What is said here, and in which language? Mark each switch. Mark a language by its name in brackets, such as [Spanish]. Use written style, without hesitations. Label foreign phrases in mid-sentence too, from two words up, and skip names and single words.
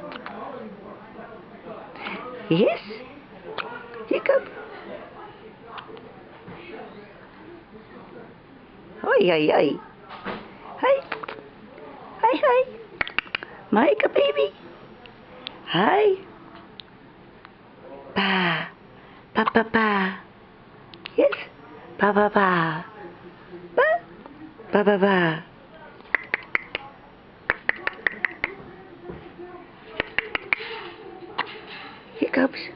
[English] Yes. Hiccup. Oi, oi, oi. Hi. Hi, hi. Micah, baby. Hi. Pa. Pa, pa, pa. Yes. Pa, pa, pa. Pa. Pa, pa, pa. Hiccups.